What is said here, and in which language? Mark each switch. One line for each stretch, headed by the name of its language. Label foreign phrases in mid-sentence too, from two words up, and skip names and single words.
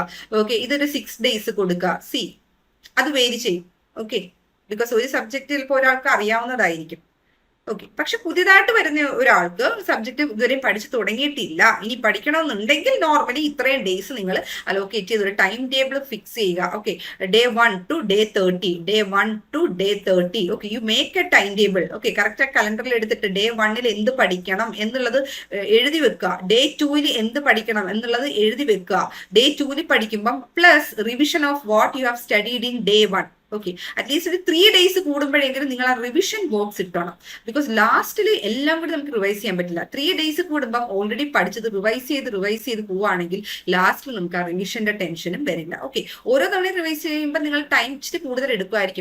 Malayalam: ഓക്കെ, ഇതൊരു 6 days കൊടുക്കുക. അത് വേരി ചെയ്യും. ഓക്കെ, ബിക്കോസ് ഒരു സബ്ജക്റ്റ് ചിലപ്പോൾ ഒരാൾക്ക് അറിയാവുന്നതായിരിക്കും. ഓക്കെ, പക്ഷെ പുതിയതായിട്ട് വരുന്ന ഒരാൾക്ക് സബ്ജക്ട് ഇതുവരെയും പഠിച്ചു തുടങ്ങിയിട്ടില്ല, ഇനി പഠിക്കണമെന്നുണ്ടെങ്കിൽ നോർമലി ഇത്രയും ഡേയ്സ് നിങ്ങൾ അലോക്കേറ്റ് ചെയ്ത് ഒരു
English: time table fix
Malayalam: ചെയ്യുക. ഓക്കെ,
English: day 1 to day 30, day 1 to day 30. okay, you make a time table.
Malayalam: ഓക്കെ, കറക്റ്റ് കലണ്ടറിൽ എടുത്തിട്ട് day 1 എന്ത് പഠിക്കണം എന്നുള്ളത് എഴുതി വെക്കുക, day 2 എന്ത് പഠിക്കണം എന്നുള്ളത് എഴുതി വെക്കുക.
English: day 2 പഠിക്കുമ്പം plus revision of what you have studied in day 1.
Malayalam: ഓക്കെ, അറ്റ്ലീസ്റ്റ് ഒരു 3 days കൂടുമ്പോഴെങ്കിലും നിങ്ങൾ ആ
English: revision box
Malayalam: ഇട്ടണം. ബിക്കോസ് ലാസ്റ്റിൽ എല്ലാം കൂടി നമുക്ക് റിവൈസ് ചെയ്യാൻ പറ്റില്ല. 3 days കൂടുമ്പോൾ ഓൾറെഡി പഠിച്ചത് റിവൈസ് ചെയ്ത് പോവുകയാണെങ്കിൽ ലാസ്റ്റിൽ നമുക്ക് ആ റിവിഷന്റെ ടെൻഷനും വരില്ല. ഓക്കെ, ഓരോ തവണയും റിവൈസ് ചെയ്യുമ്പോൾ നിങ്ങൾ ടൈം ഇച്ചിരി കൂടുതൽ എടുക്കുമായിരിക്കും.